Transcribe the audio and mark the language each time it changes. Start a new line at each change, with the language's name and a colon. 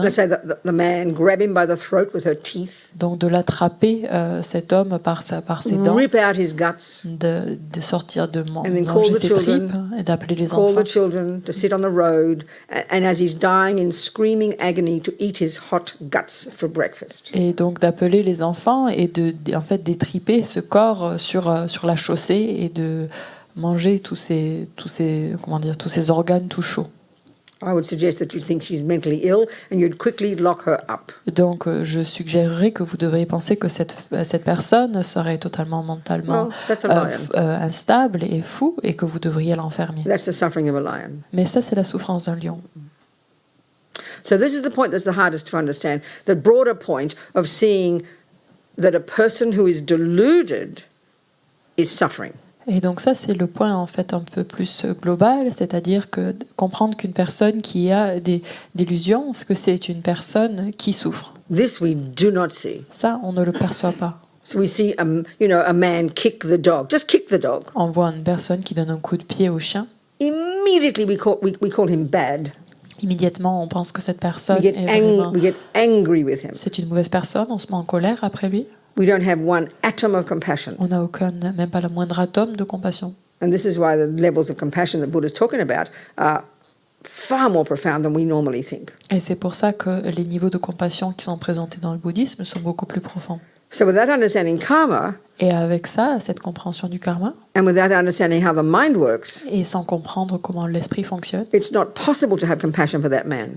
English: let's say the man, grab him by the throat with her teeth,
French: donc de l'attraper cet homme par ses dents,
English: rip out his guts,
French: de sortir de
English: and then call
French: manger
English: the
French: ses
English: children,
French: tripes et d'appeler les
English: call
French: enfants.
English: the children to sit on the road, and as he's dying in screaming agony, to eat his hot guts for breakfast.
French: Et donc d'appeler les enfants et en fait d'étriper ce corps sur la chaussée et de manger tous ces organes tout chauds.
English: I would suggest that you think she's mentally ill and you'd quickly lock her up.
French: Donc je suggérerais que vous devriez penser que cette personne serait totalement mentalement
English: Well, that's a lion.
French: instable et fou et que vous devriez l'enfermer.
English: That's the suffering of a lion.
French: Mais ça, c'est la souffrance d'un lion.
English: So this is the point that's the hardest to understand, the broader point of seeing that a person who is deluded is suffering.
French: Et donc ça, c'est le point en fait un peu plus global, c'est-à-dire que comprendre qu'une personne qui a des délusions, que c'est une personne qui souffre.
English: This we do not see.
French: Ça, on ne le perçoit pas.
English: So we see, a man kick the dog. Just kick the dog.
French: On voit une personne qui donne un coup de pied au chien.
English: Immediately we call him bad.
French: Immédiatement, on pense que cette personne
English: We get angry with him.
French: c'est une mauvaise personne, on se met en colère après lui.
English: We don't have one atom of compassion.
French: On n'a même pas le moindre atome de compassion.
English: And this is why the levels of compassion that Buddha's talking about are far more profound than we normally think.
French: Et c'est pour ça que les niveaux de compassion qui sont présentés dans le bouddhisme sont beaucoup plus profonds.
English: So without understanding karma,
French: Et avec ça, cette compréhension du karma,
English: and without understanding how the mind works,
French: et sans comprendre comment l'esprit fonctionne,
English: it's not possible to have compassion for that man.